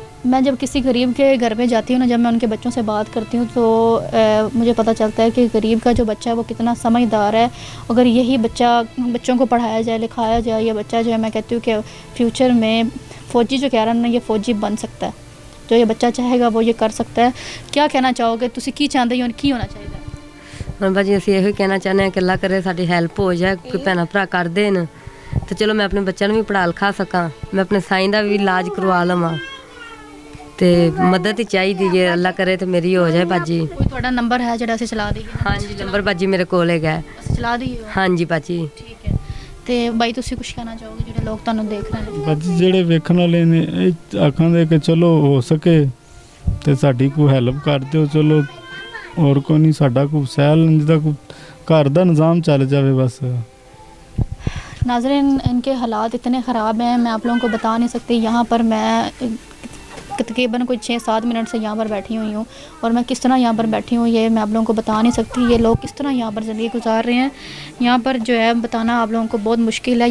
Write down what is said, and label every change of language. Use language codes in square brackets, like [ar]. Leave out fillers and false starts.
[hi] मैं जब किसी गरीब के घर पे जाती हूँ ना, जब मैं उनके बच्चों से बात करती हूँ तो मुझे पता चलता है कि गरीब का जो बच्चा है वो कितना समझदार है। अगर यही बच्चों को पढ़ाया जाए लिखाया जाए, ये बच्चा जो है मैं कहती हूँ कि फ्यूचर में फ़ौजी जो कह रहा है ना, ये फ़ौजी बन सकता है। जो ये बच्चा चाहेगा वो ये कर सकता है। क्या कहना चाहोगे [pa] तुसी? की चाहते हो की होना चाहिए? ਹੁਣ ਭਾਜੀ ਅਸੀਂ ਇਹੋ ਹੀ ਕਹਿਣਾ ਚਾਹੁੰਦੇ ਹਾਂ ਕਿ ਅੱਲਾ ਕਰੇ ਸਾਡੀ ਹੈਲਪ ਹੋ ਜਾਏ, ਕੋਈ ਭੈਣਾਂ ਭਰਾ ਕਰ ਦੇਣ ਤੇ ਚਲੋ ਮੈਂ ਆਪਣੇ ਬੱਚਿਆਂ ਨੂੰ ਵੀ ਪੜ੍ਹਾ ਲਿਖਾ ਸਕਾਂ, ਮੈਂ ਆਪਣੇ ਸਾਈਂ ਦਾ ਵੀ ਇਲਾਜ ਕਰਵਾ ਲਵਾਂ ਤੇ ਮਦਦ ਹੀ ਚਾਹੀਦੀ ਜੇ ਅੱਲਾ ਕਰੇ ਤੇ ਮੇਰੀ ਹੋ ਜਾਏ ਭਾਜੀ। ਕੋਈ ਤੁਹਾਡਾ ਨੰਬਰ ਹੈ ਜਿਹੜਾ ਅਸੀਂ ਚਲਾ ਦਈਏ? ਹਾਂਜੀ ਨੰਬਰ ਭਾਜੀ ਮੇਰੇ ਕੋਲ ਹੈਗਾ। ਅਸੀਂ ਚਲਾ ਦਈਏ? ਹਾਂਜੀ ਭਾਜੀ। ਠੀਕ ਹੈ। ਤੇ ਬਾਈ ਤੁਸੀਂ ਕੁਝ ਕਹਿਣਾ ਚਾਹੋਗੇ ਜਿਹੜੇ ਲੋਕ ਤੁਹਾਨੂੰ ਦੇਖ ਰਹੇ ਨੇ? ਬਾਜੀ ਜਿਹੜੇ ਵੇਖਣ ਵਾਲੇ ਨੇ ਇਹ ਆਖਾਂਦੇ ਕਿ ਚਲੋ ਹੋ ਸਕੇ ਤੇ ਸਾਡੀ ਕੋਈ ਹੈਲਪ ਕਰ ਦਿਓ, ਚਲੋ [hi] और कोई नहीं, साडा को सैल जिदा को घर का निज़ाम चल जाए बस। नाज़रीन, इनके हालात इतने ख़राब हैं मैं आप लोगों को बता नहीं सकती। यहाँ पर मैं तकरीबन कोई 6-7 मिनट से यहाँ पर बैठी हुई हूँ और मैं किस तरह यहाँ पर बैठी हूँ ये मैं आप लोगों को बता नहीं सकती। ये लोग किस तरह यहाँ पर ज़िंदगी गुजार रहे हैं, यहाँ पर जो है बताना आप लोगों को बहुत मुश्किल है।